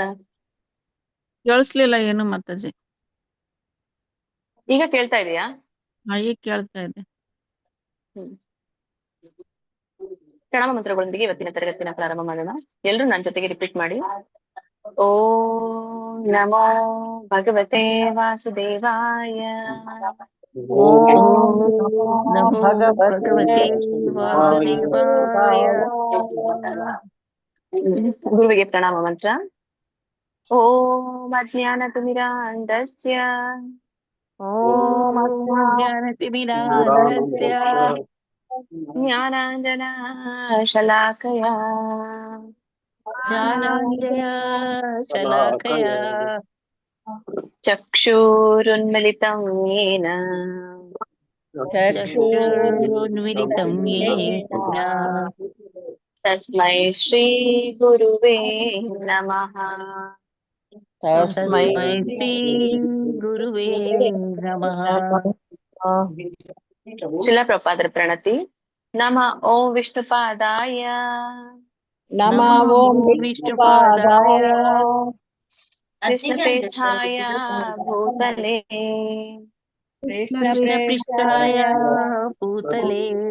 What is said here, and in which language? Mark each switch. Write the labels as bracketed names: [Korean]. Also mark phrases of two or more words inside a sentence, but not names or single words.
[Kannada] ಕೇಳಿಸ್ಲಿಲ್ಲ ಏನು ಮಾತಾಜಿ. ಈಗ ಕೇಳ್ತಾ ಇದೆಯಾ? ಈಗ ಕೇಳ್ತಾ ಇದೆ. ಪ್ರಣಾಮ ಮಂತ್ರಗಳೊಂದಿಗೆ ಇವತ್ತಿನ ತರಗತಿನ ಪ್ರಾರಂಭ ಮಾಡೋಣ. ಎಲ್ರು ನನ್ನ ಜೊತೆಗೆ ರಿಪೀಟ್ ಮಾಡಿ. [Sanskrit] ಓ ನಮೋ ಭಗವತೆ ವಾಸುದೇವಾಯ. ನಮೋ ಭಗವತೆ ವಾಸುದೇವಾಯ. ಗುರುವಿಗೆ ಪ್ರಣಾಮ ಮಂತ್ರ. ಓಂ ಅಜ್ಞಾನತಿಮಿರಾಂಧಸ್ಯ ಓಂ ಅಜ್ಞಾನತಿಮಿರಾಂಧಸ್ಯ ಜ್ಞಾನಾಂಜನ ಶಲಾಕಯ ಜ್ಞಾನಾಂಜನ ಶಲಾಕಯ ಚಕ್ಷುರುನ್ಮಿಲಿತಂ ಯೇನ ಚಕ್ಷುರುನ್ಮಿಲಿತಂ ಯೇನ ತಸ್ಮೈ ಶ್ರೀ ಗುರುವೇ ನಮಃ. ತಸ್ಮೈ ಶ್ರೀ ಗುರುವೇ ನಮಃ. [Kannada] ಶಿಲ ಪ್ರಪಾದರ ಪ್ರಣತಿ. [Sanskrit] ನಮ ಓಂ ವಿಷ್ಣುಪಾದಾಯ ನಮೋ ವಿಷ್ಣುಪಾದಾಯ ಕೃಷ್ಣಪ್ರೇಷ್ಠಾಯ ಭೂತಲೆ ಕೃಷ್ಣಪೃಷ್ಠಾಯ ಭೂತಲೆ